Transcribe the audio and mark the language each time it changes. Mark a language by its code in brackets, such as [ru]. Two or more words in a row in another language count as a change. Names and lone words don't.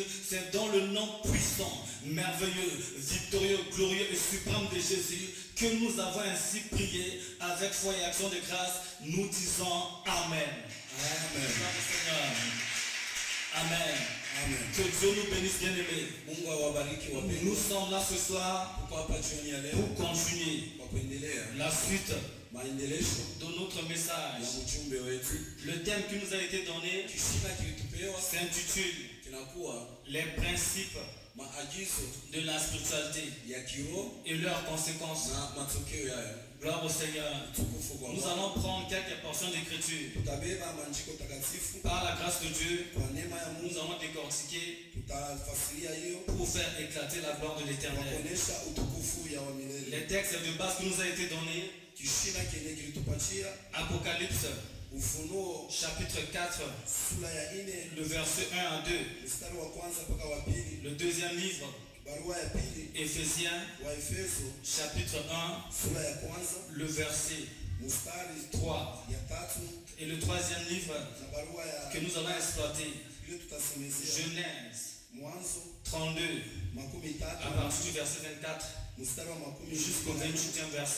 [fr] C'est dans le nom puissant, merveilleux, victorieux, glorieux et suprême de Jésus que nous avons ainsi prié avec foi et action de grâce. Nous disons Amen. Amen. Amen. Amen. Que Dieu nous bénisse, bien-aimés. [sw] Mungu awabariki [fr] Nous [sw] wapendwa. [fr] sommes là ce soir [sw] Tuko hapa jioni ya leo [fr] pour continuer [sw] kwa kuendelea [fr] la suite [sw] maendelesho [fr] de notre [sw] ya [fr] message. [sw] ujumbe wetu. [fr] Le thème qui nous a été donné [sw] Kishina kilitupewa [fr] s'intitule [sw] kinakuwa [fr] les principes [sw] maagizo [fr] de la spiritualité [sw] ya kiroho [fr] et leurs conséquences. [sw] na matokeo yayo. [fr] Gloire au Seigneur. [sw] Tukufu kwa [fr] Nous [sw] Bwana. [fr] allons prendre quelques portions d'écriture. [sw] Tutabeba maandiko takatifu [fr] Par la grâce de Dieu, [sw] kwa neema ya [fr] nous [sw] Mungu, [fr] allons décortiquer [sw] tutafasiria hiyo [fr] pour faire éclater la gloire de [sw] kwa [fr] l'Éternel. [sw] kuonesha utukufu ya wa milele. [fr] Les textes de base qui nous a été donnés, [sw] Kishina kenye kilitupatia [fr] Apocalypse [sw] Ufunuo [fr] chapitre 4, [sw] sura ya 4 [fr] le verset 1 à 2. [sw] mstari wa kwanza mpaka wa pili. [fr] Le deuxième livre Éphésiens chapitre 1, le verset 3. Et le troisième livre que nous allons exploiter, Genèse 32, à partir du verset 24 jusqu'au 28e verset.